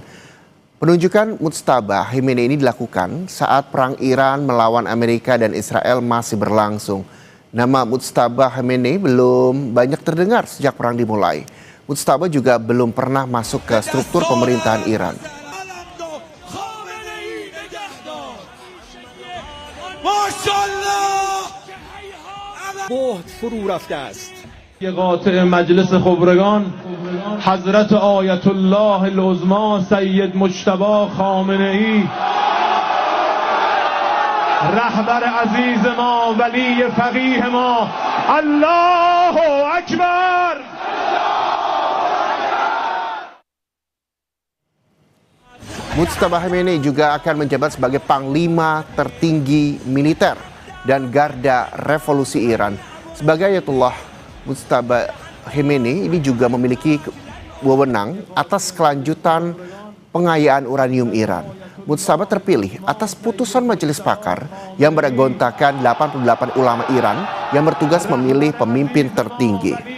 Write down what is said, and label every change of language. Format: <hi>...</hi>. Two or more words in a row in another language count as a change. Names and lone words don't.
<id>Penunjukan Mujtaba Khamenei ini dilakukan saat perang Iran melawan Amerika dan Israel masih berlangsung. Nama Mujtaba Khamenei belum banyak terdengar sejak perang dimulai. Mujtaba juga belum pernah masuk ke struktur pemerintahan Iran.</id> <fa>قاطع مجلس خبرگان حضرت آیت الله العظما سید مجتبی خامنه‌ای رهبر عزیز ما ولی فقیه ما</fa> <ar>الله اکبر.</ar> <id>Mujtaba Khamenei juga akan menjabat sebagai panglima tertinggi militer dan garda revolusi Iran. Sebagai Ayatullah, Mujtaba Khamenei ini juga memiliki wewenang atas kelanjutan pengayaan uranium Iran. Mujtaba terpilih atas putusan majelis pakar yang beranggotakan 88 ulama Iran yang bertugas memilih pemimpin tertinggi.</id>